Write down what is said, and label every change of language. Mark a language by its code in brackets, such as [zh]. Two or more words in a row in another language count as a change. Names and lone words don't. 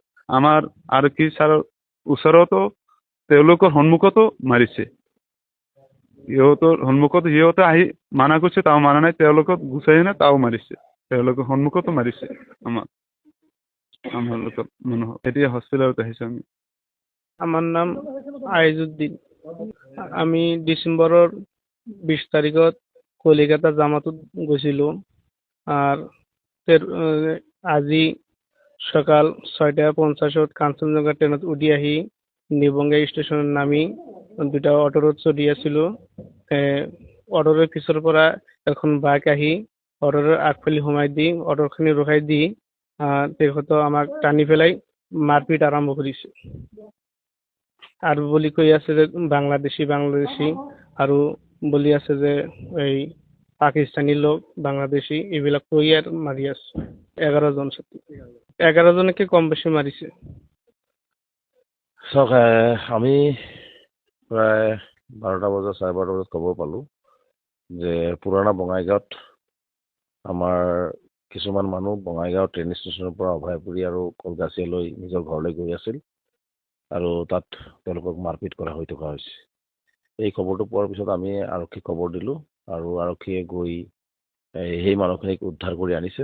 [as] আমাৰ আৰক্ষী ছাৰৰ ওচৰতো তেওঁলোকৰ সন্মুখতো মাৰিছে। সিহঁতৰ সন্মুখত সিহঁতে আহি মানা কৰিছে, তাও মানা নাই। তেওঁলোকক গুচাই না তাও মাৰিছে, তেওঁলোকৰ সন্মুখতো মাৰিছে আমাৰ লোকৰ মানুহক। এতিয়া হস্পিটেলত আহিছো আমি। [bn] আমার নাম আইজুদ্দিন। [as] আমি ডিসেম্বরের 20 তারিখত কলিকাতা জামাতত গৈছিলো। আর আজি সকাল 6:50 কাঞ্চনজঙ্ঘা ট্রেনত উঠি আহি নিবঙ্গা স্টেশনের নামি 2টা অটোত চলি আছিলো। অটোর পিছৰ পৰা এখন বাইক আহি অটোর আগফালি সোমাই দি অটোখিনি ৰখাই দি তেখেতে আমাক টানি পেলাই মারপিট [bn] আরম্ভ করেছে। [as] আর বলি কই আছে যে বাংলাদেশি আৰু বলি আছে যে এই পাকিস্তানী লোক, বাংলাদেশি এইবিলাক কই আর মারি আছে। 11 জন 11 জনকে কম বেশি মারিছে। আমি প্রায় 12টা বজাত 12:30 বজাত খবৰ পালো যে পুৰণা বঙাইগাঁৱত আমাৰ কিছুমান মানুহ বঙাইগাঁও ট্ৰেইন ষ্টেচনৰ পৰা অভয়পুৰী আৰু কলগাছিয়ালৈ নিজৰ ঘৰলৈ গৈ আছিল আৰু তাত তেওঁলোকক মাৰপিট কৰা হৈ থকা হৈছে। এই খবৰটো পোৱাৰ পিছত আমি আৰক্ষীক খবৰ দিলোঁ আৰু আৰক্ষীয়ে গৈ সেই মানুহখিনিক উদ্ধাৰ কৰি আনিছে।